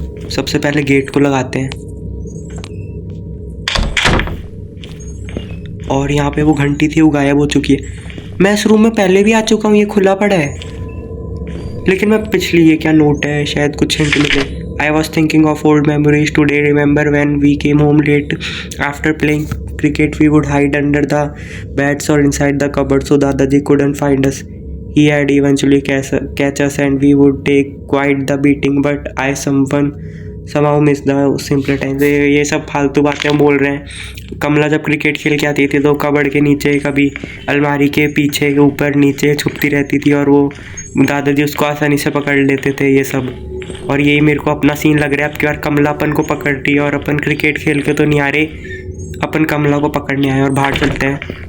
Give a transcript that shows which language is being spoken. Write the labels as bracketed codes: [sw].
[hi] सबसे पहले गेट को लगाते हैं। और यहाँ पे वो घंटी थी, वो गायब हो चुकी है। मैं इस रूम में पहले भी आ चुका हूँ, ये खुला पड़ा है। लेकिन मैं पिछली, ये क्या नोट है, शायद कुछ हिंट मिले। [en] I was thinking of old memories today. Remember when we came home late after playing cricket? We would hide under the beds or inside the cupboard so Dadaji couldn't find us. He had eventually catch us and we would take quite the beating. But I somehow missed the simpler times. [hi] ये सब फालतू बातें हम बोल रहे हैं। कमला जब cricket खेल के आती थी तो कबर्ड के नीचे, कभी अलमारी के पीछे, ऊपर नीचे छुपती रहती थी और वो दादाजी उसको आसानी से पकड़ लेते थे। ये सब, और यही मेरे को अपना सीन लग रहा है। अब की बार कमला अपन को पकड़ रही है और अपन क्रिकेट खेल के तो नहीं आ रहे, अपन कमला को पकड़ने आए। और बाहर चलते हैं।